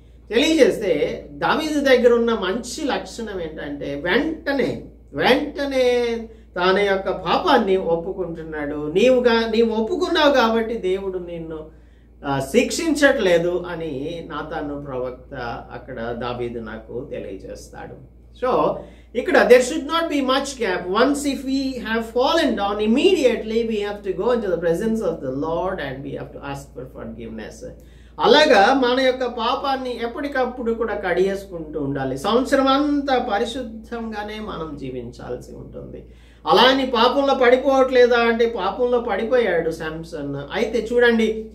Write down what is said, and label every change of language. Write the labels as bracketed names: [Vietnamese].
[Telugu] తెలియజేస్తే దావీదు దగ్గర ఉన్న మంచి లక్షణం ఏంటంటే వెంటనే తన యొక్క పాపాన్ని ఒప్పుకుంటున్నాడు. నీవు ఒప్పుకున్నావు కాబట్టి దేవుడు నిన్ను శిక్షించట్లేదు అని నాతాను ప్రవక్త అక్కడ దావీదు నాకు తెలియజేస్తాడు. [English] So ఇక్కడ there should not be much gap. Once if we have fallen down, immediately we have to go into the presence of the Lord and we have to ask for forgiveness. [Telugu] అలాగా మన యొక్క పాపాన్ని ఎప్పటికప్పుడు కూడా కడిగేసుకుంటూ ఉండాలి. సంవత్సరం అంతా పరిశుద్ధంగానే మనం జీవించాల్సి ఉంటుంది. అలా అని పాపంలో పడిపోవట్లేదా అంటే పాపంలో పడిపోయాడు శాంసన్. అయితే చూడండి,